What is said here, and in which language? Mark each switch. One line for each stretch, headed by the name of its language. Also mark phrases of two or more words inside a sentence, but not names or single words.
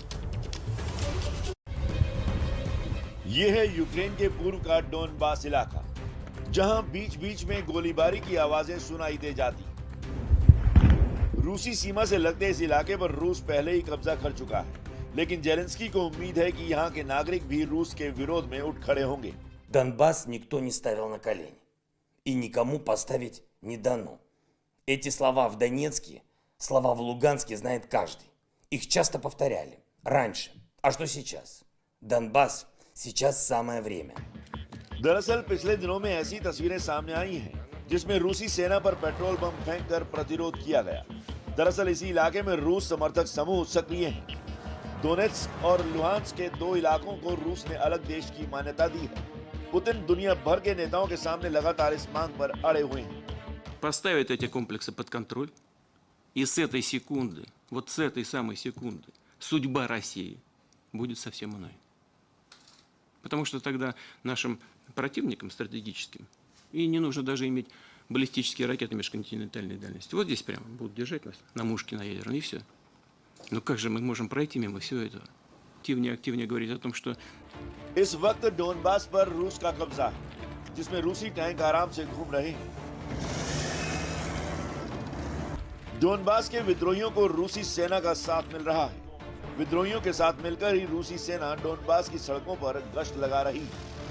Hindi: ये है यूक्रेन के पूर्व का डोनबास इलाका, जहां बीच बीच में गोलीबारी की आवाजें सुनाई दे जाती। रूसी सीमा से लगते इस इलाके पर रूस पहले ही कब्जा कर चुका है, लेकिन जेलेंस्की को उम्मीद है कि यहाँ के नागरिक भी रूस के विरोध में उठ खड़े होंगे।
Russian: Донбасс никто не ставил на колени. И никому поставить не дано. Эти слова в Донецке, слова в Луганске знает каждый. Их часто повторяли. Раньше. А что сейчас? Донбасс, сейчас самое время.
Hindi: दरअसल पिछले दिनों में ऐसी तस्वीरें सामने आई हैं, जिसमें रूसी सेना पर पेट्रोल बम फेंककर प्रतिरोध किया गया। दरअसल इसी इलाके में रूस समर्थक समूह सक्रिय हैं। डोनेट्स्क और लुहांस्क के दो इलाकों को रूस ने अलग देश की मान्यता दी है। पुतिन दुनिया भर के नेताओं के सामने लगातार इस मांग पर अड़े हुए हैं।
Russian: Поставить эти комплексы под контроль, и с этой секунды, вот с этой самой секунды, судьба России будет совсем иной. Потому что тогда нашим противникам стратегическим и не нужно даже иметь баллистические ракеты межконтинентальной дальности. Вот здесь прямо будут держать нас на мушке на ядерной, и все. Но как же мы можем пройти мимо всего этого? Активнее говорить о том, что...
Hindi: इस वक्त डोनबास पर रूस का कब्जा है, जिसमें रूसी टैंक आराम से घूम रहे हैं। डोनबास के विद्रोहियों को रूसी सेना का साथ मिल रहा है। विद्रोहियों के साथ मिलकर ही रूसी सेना डोनबास की सड़कों पर गश्त लगा रही है।